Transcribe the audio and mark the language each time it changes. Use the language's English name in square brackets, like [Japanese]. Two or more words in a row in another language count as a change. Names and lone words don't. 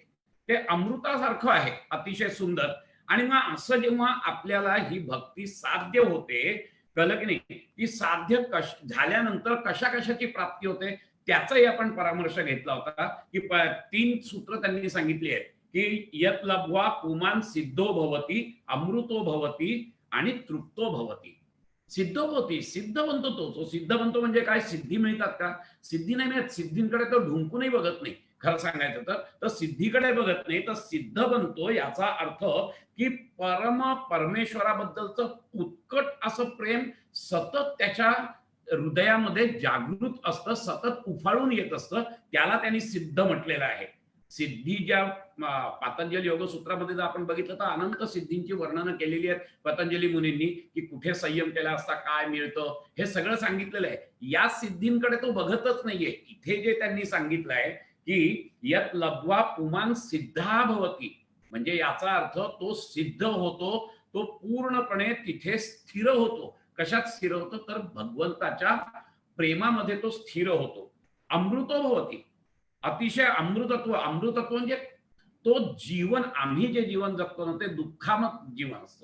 [Marathi] ते अमृतासारखं आहे, अतिशय सुंदर. आणि मग असं जेव्हा आपल्याला ही भक्ती साध्य होते, कळलं की नाही, ती साध्य झाल्यानंतर कशा कशाची प्राप्ती होते त्याचाही आपण परामर्श घेतला होता की 3 सूत्र त्यांनी सांगितली आहेत की [Sanskrit] यत लब्ध्वा पुमान सिद्धो भवती, अमृतो भवती [Marathi] आणि [Sanskrit] तृप्तो भवती. [Marathi] सिद्ध होती, सिद्ध बनतो तो सिद्ध बनतो म्हणजे काय, सिद्धी मिळतात का? सिद्धी नाही मिळत. सिद्धींकडे तो ढुंकूनही बघत नाही. खरं सांगायचं तर सिद्धीकडे बघत नाही, तर सिद्ध बनतो याचा अर्थ की परमेश्वराबद्दलचं उत्कट असं प्रेम सतत त्याच्या हृदयामध्ये जागृत असतं, सतत उफाळून येत असतं. त्याला त्यांनी सिद्ध म्हटलेलं आहे. सिद्धी ज्या पातंजली योगसूत्रामध्ये जर आपण बघितलं तर अनंत सिद्धींची वर्णनं केलेली आहेत पतंजली मुनींनी, की कुठे संयम केला असता काय मिळतं हे सगळं सांगितलेलं आहे. या सिद्धींकडे तो बघतच नाहीये. इथे जे त्यांनी सांगितलंय की [Sanskrit] यत लब्ध्वा पुमान सिद्धा भवती, [Marathi] म्हणजे याचा अर्थ तो सिद्ध होतो, तो पूर्णपणे तिथे स्थिर होतो. कशात स्थिर होतो, तर भगवंताच्या प्रेमामध्ये तो स्थिर होतो. [Sanskrit] अमृतो भवती, [Marathi] अतिशय अमृतत्व. अमृतत्व म्हणजे तो जीवन, आम्ही जे जीवन जगतो ना ते दुःखामय जीवन असतं.